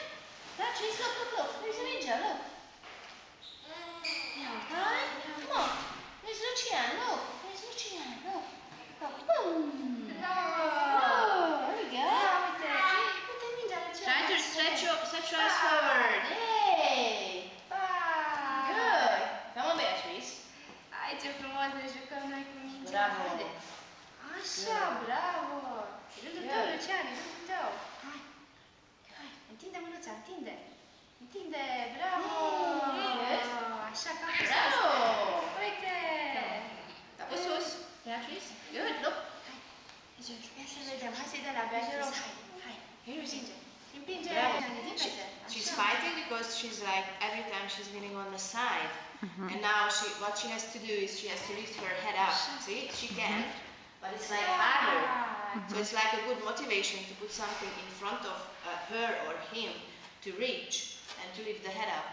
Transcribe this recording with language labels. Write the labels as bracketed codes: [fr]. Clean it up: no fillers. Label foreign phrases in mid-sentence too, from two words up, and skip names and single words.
[en] Patrice, look. There's a ninja, look. Right? Come on. There's Lucian, look. Look. Boom. Oh, there we go. Try to stretch your arms forward. Yay. Good. Come on, Beatrice. [ro] Ai, ce frumos ne jucăm noi cu mingea. Bravo. Haide. Așa, bravo. Rândul tău, Lucian, rândul tău. Hai. Întinde mânuța, întinde. Bravo. Așa, ca pe sus. Uite. Capul sus. [en] Beatrice. Good. Look. [ro] Ia să vedem. Hai să-i dăm la Beatrice. Hai. Împinge. [en] She's fighting because she's like, every time she's leaning on the side. And now what she has to do is she has to lift her head up. See, she can, but it's like harder. So it's like a good motivation to put something in front of her or him to reach and to lift the head up.